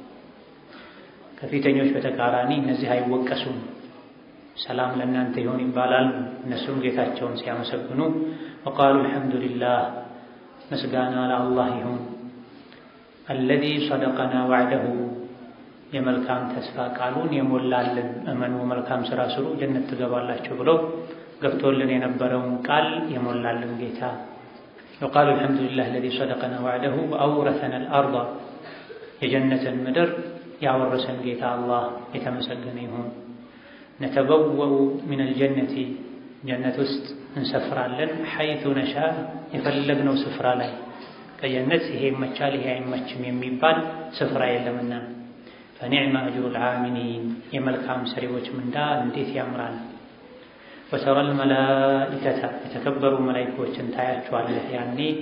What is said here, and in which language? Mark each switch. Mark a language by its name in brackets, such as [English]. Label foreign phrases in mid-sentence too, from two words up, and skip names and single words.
[Amharic] ከፊተኞች በተቃራኒ እነዚህ አይወቀሱም። ሰላም ለእናንተ ይሁን ይባላል። እነሱም ጌታቸውን ሲያመሰግኑ [Arabic] وقالوا الحمد لله [Amharic] ምስጋና ለአላህ ይሁን [Arabic] الذي صدقنا وعده [Amharic] የመልካም ተስፋ ቃሉን የሞላልን እመኑ መልካም ሥራ ስሩ ጀነት ትገባላችሁ ብሎ ገብቶልን የነበረውን ቃል የሞላልን ጌታ [Arabic] وقالوا الحمد لله الذي صدقنا وعده وأورثنا الأرض [Amharic] የጀነትን ምድር ያወረሰን ጌታ አላህ የተመሰገነ ይሁን። [Arabic] نتبوأ من الجنة [Amharic] ጀነት ውስጥ እንሰፍራለን [Arabic] حيث نشاء [Amharic] የፈለግነው ስፍራ ላይ ከጀነት ይሄ ይመቻል ይሄ አይመችም የሚባል ስፍራ የለምና [Arabic] فنعم أجر العاملين [Amharic] የመልካም ሰሪዎች ምንዳ እንዴት ያምራል። [Arabic] وترى الملائكة [Amharic] የተከበሩ መላኢኮችን ታያቸዋለህ ያኔ